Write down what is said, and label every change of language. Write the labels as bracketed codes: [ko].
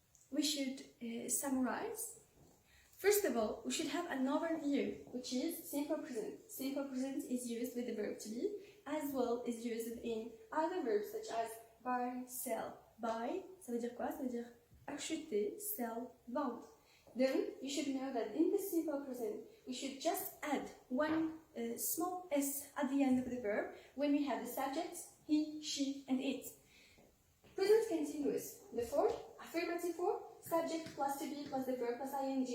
[en] We should summarize. First of all, we should have an overview, which is simple present. Simple present is used with the verb to be, as well as used in other verbs such as buy, sell. [fr] Buy, ça veut dire quoi? Ça veut dire acheter, sell, vendre. [en] Then you should know that in the simple present, we should just add one small s at the end of the verb when we have the subjects he, she, and it. Present continuous. The form, affirmative form, subject plus to be plus the verb plus ing.